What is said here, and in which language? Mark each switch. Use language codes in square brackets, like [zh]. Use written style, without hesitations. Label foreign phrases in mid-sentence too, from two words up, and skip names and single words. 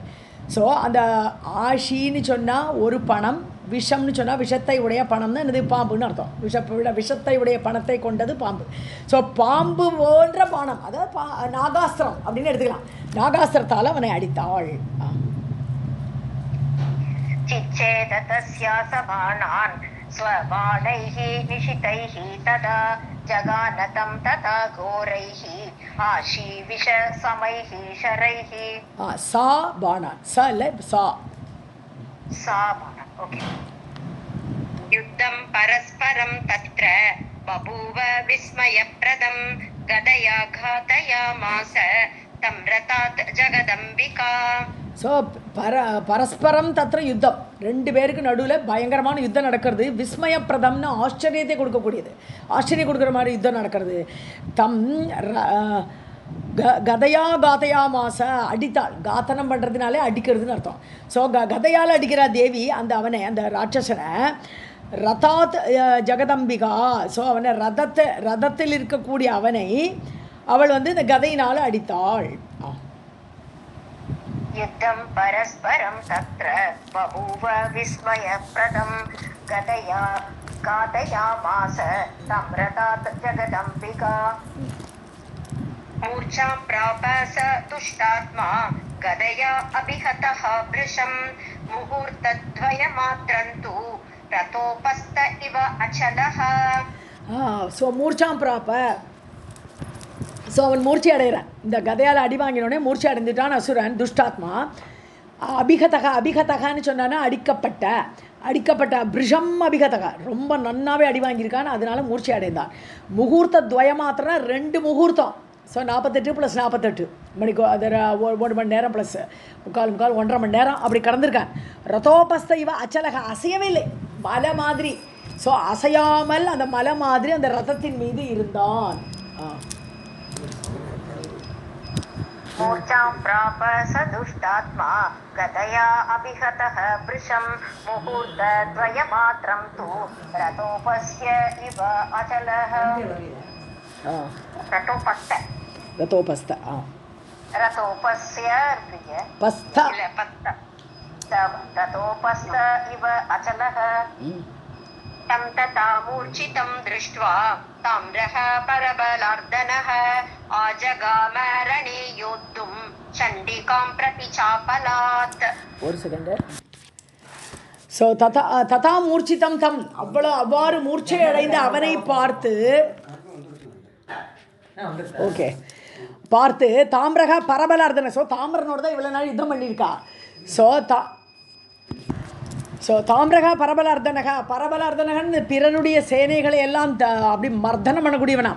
[ta] ஸோ அந்த ஆஷின்னு சொன்னால் ஒரு பணம், விஷம்னு சொன்னால் விஷத்தை உடைய பணம்னு இது பாம்புன்னு அர்த்தம். விஷத்தை உடைய பணத்தை கொண்டது பாம்பு. ஸோ பாம்பு போன்ற பானம், அதாவது நாகாஸ்திரம் அப்படின்னு எடுத்துக்கலாம். நாகாஸ்திரத்தால் அவனை அடித்தாள். [sa] चिच्छेद तस्या सबाणान् स्वबाणैः निशितैः तदा जगान तं तथा घोरैः आशीविष समैः शरैः सा बाणान् स இல்லை சா सा बाणम् ओके युद्धं परस्परं तत्र बभूव विस्मयप्रदं गदया घातयामास तं रतात् जगदम्बिका [ta] ஸோ [sa] परस्परं तत्र युद्धं, [ta] ரெண்டு பேருக்கு நடுவில் பயங்கரமான யுத்தம் நடக்கிறது. விஸ்மயப்பிரதம்னு ஆச்சரியத்தை கொடுக்கக்கூடியது, ஆச்சரியம் கொடுக்குற மாதிரி யுத்தம் நடக்கிறது. [sa] तं गदया घातया मास [ta] அடித்தாள், காத்தனம் பண்ணுறதுனாலே அடிக்கிறதுன்னு அர்த்தம். ஸோ கதையால் அடிக்கிறா தேவி அந்த அவனை, அந்த ராட்சசனை. [sa] रथात् जगदम्बिका, [ta] ஸோ அவனை ரதத்தில் இருக்கக்கூடிய அவனை அவள் வந்து இந்த கதையினால் அடித்தாள். [sa] युद्धं परस्परं तत्र बभूव विस्मयप्रदं गदया घातयामास तं रतात् जगदम्बिका मूर्छां प्राप स दुष्टात्मा गदया अभिहतः वृषं मुहूर्तद्वयमात्रं तु रतोपस्थ इव अचलः. [ta] ஸோ [sa] मूर्छां प्राप, [ta] ஸோ அவன் மூர்ச்சி அடைகிறான். இந்த கதையால் அடி வாங்கினோடனே மூர்ச்சி அடைந்துட்டான் அசுரன், துஷ்டாத்மா. அபிகதகான்னு சொன்னான்னா அடிக்கப்பட்ட பிருஷம் அபிகதகா, ரொம்ப நன்னாவே அடி வாங்கியிருக்கான், அதனால மூர்ச்சி அடைந்தான். [sa] मुहूर्त द्वयमात्रं [ta] 2 முகூர்த்தம். ஸோ 48 + 48 மணிக்கு, அது 1 மணி நேரம் ப்ளஸ் முக்கால் 1.5 மணி நேரம் அப்படி கடந்திருக்கான். [sa] रथोपस्थ इव अचलः, [ta] அசையவே இல்லை, மலை மாதிரி. ஸோ அசையாமல் அந்த மலை மாதிரி அந்த ரதத்தின் மீது இருந்தான். [sa] मूर्छां प्राप स दुष्टात्मा गदया अभिहतः वृषं मुहूर्तद्वयमात्रं तु रतोपस्य इव अचलः. रतोपस्थ रतोपस्य पस्थ रतोपस्थ इव अचलः. तं तथा मूर्छितं दृष्ट्वा ताम्रः परबलार्दनः आजगाम रणे योद्धुं चण्डिकां प्रति चापलात्. [ta] ஒரு செகண்ட். ஸோ [sa] तथा मूर्छितं तं, [ta] அவ்வாறு மூர்ச்சை அடைந்த அவனை பார்த்து, ஓகே, பார்த்து [sa] ताम्रक परबलार्दन, [ta] ஸோ தாமிரனோட தான் இவ்வளோ நாள் யுத்தம் பண்ணியிருக்கா. ஸோ தாமிரகா பரபலார்தனகன்னு பிறனுடைய சேனைகளை எல்லாம் அப்படி மர்தனம் பண்ணக்கூடியவனாம்.